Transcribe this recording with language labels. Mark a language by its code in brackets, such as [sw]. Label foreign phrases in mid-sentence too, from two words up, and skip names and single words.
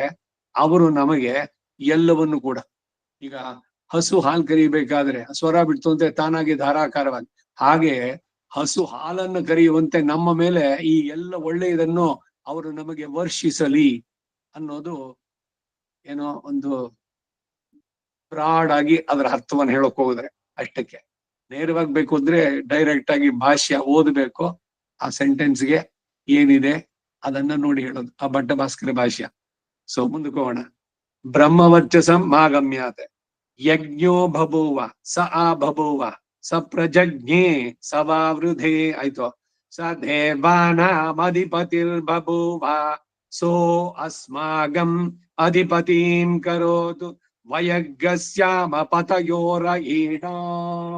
[kn] ಅವರು ನಮಗೆ ಎಲ್ಲವನ್ನು ಕೂಡ, ಈಗ ಹಸು ಹಾಲು ಕರಿಬೇಕಾದ್ರೆ ಸ್ವರ ಬಿಡ್ತು ಅಂದ್ರೆ ತಾನಾಗಿ ಧಾರಾಕಾರವಾಗಿ, ಹಾಗೆ ಹಸು ಹಾಲನ್ನು ಕರೆಯುವಂತೆ ನಮ್ಮ ಮೇಲೆ ಈ ಎಲ್ಲ ಒಳ್ಳೆಯದನ್ನು ಅವರು ನಮಗೆ ವರ್ಷಿಸಲಿ ಅನ್ನೋದು ಏನೋ ಒಂದು ಬ್ರಾಡ್ ಆಗಿ ಅದರ ಅರ್ಥವನ್ನು ಹೇಳಕ್ ಹೋಗಿದ್ರೆ. ಅಷ್ಟಕ್ಕೆ ನೇರವಾಗಿ ಬೇಕು ಅಂದ್ರೆ ಡೈರೆಕ್ಟ್ ಆಗಿ ಭಾಷ್ಯ ಓದಬೇಕು, ಆ ಸೆಂಟೆನ್ಸ್ಗೆ ಏನಿದೆ ಅದನ್ನ ನೋಡಿ ಹೇಳೋದು, ಆ ಭಟ್ಟ ಭಾಸ್ಕರ ಭಾಷ್ಯ. ಸೊ ಮುಂದಕ್ಕೆ ಹೋಗೋಣ. [sa] ಬ್ರಹ್ಮವರ್ಚಸಂ ಮಾಗಮ್ಯಾತ್ ಯಜ್ಞೋ ಬಭೂವ ಸ ಆ ಬಭೂವ ಸ ಪ್ರಜಜ್ಞೆ ಸವಾವೃಧೆ. ಆಯ್ತು. ಸ ದೇವಾನಾಮಧಿಪತಿರ್ ಬಭೂವ ಸೋ ಅಸ್ಮಾಗಂ ಅಧಿಪತಿಂ ಕರೋತು ವಯಗ್ಗಸ್ಯಾಮ ಪತಯೋರಯೀಣಾಂ.